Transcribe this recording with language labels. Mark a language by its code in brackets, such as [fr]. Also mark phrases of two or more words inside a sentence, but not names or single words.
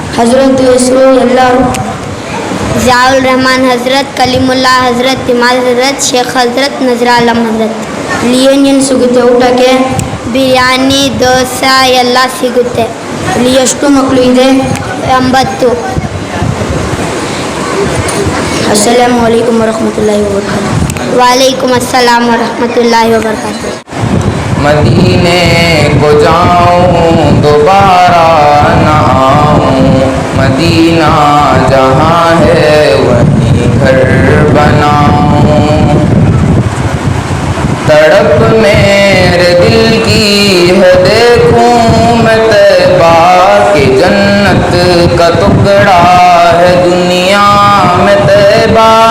[kn] ಹಜರತ್ ಹೆಸರು? ಎಲ್ಲರೂ ಜಿಯಾउल रहमान ಹಜರತ್, ಕಲಿಮುಲ್ಲಾ ಹಜರತ್, ಇಮಾದ್ ಹಜರತ್, ಶೇಖ್ ಹಜರತ್, ನಜರಾ ಆಲಮ್ ಹಜರತ್. ಇಲ್ಲಿ ಏನೇನು ಸಿಗುತ್ತೆ ಊಟಕ್ಕೆ? ಬಿರಿಯಾನಿ, ದೋಸೆ ಎಲ್ಲ ಸಿಗುತ್ತೆ. ಇಲ್ಲಿ ಎಷ್ಟು ಮಕ್ಕಳು ಇದೆ? 80. [ar] السلام عليكم ورحمة الله وبركاته. وعليكم السلام ورحمة الله وبركاته. [ur] مدینے کو جاؤں دوبارہ نہ آؤں، مدینہ جہاں ہے وہیں گھر بناؤں. تڑپ میرے دل کی ہے دیکھوں میں طیبہ کہ جنت کا ٹکڑا ہے دنیا میں طیبہ.